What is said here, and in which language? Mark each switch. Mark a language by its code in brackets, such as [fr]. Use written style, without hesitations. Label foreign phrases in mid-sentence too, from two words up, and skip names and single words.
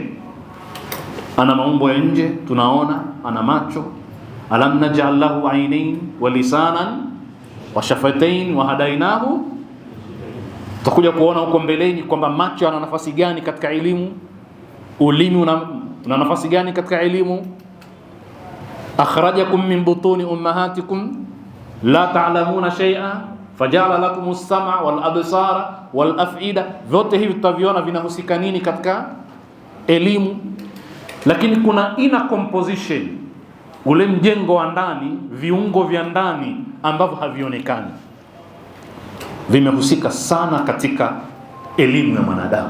[sw] Ana maumbo ya nje, tunaona ana macho, [ar] ألم نجعل له عينين ولسانا وشفتين وهديناه. [sw] Tutakuja kuona huko mbeleni kwamba macho yana nafasi gani katika elimu, ulimi una nafasi gani katika elimu. [ar] أخرجكم من بطون أمهاتكم لا تعلمون شيئا فجعل لكم السمع والأبصار والأفئدة. [sw] Vyote hivi tutaviona vinahusika nini katika elimu. Lakini kuna [en] inner composition, [sw] ule mjengo wa ndani, viungo vya ndani ambavyo havionekani, vimehusika sana katika elimu ya mwanadamu.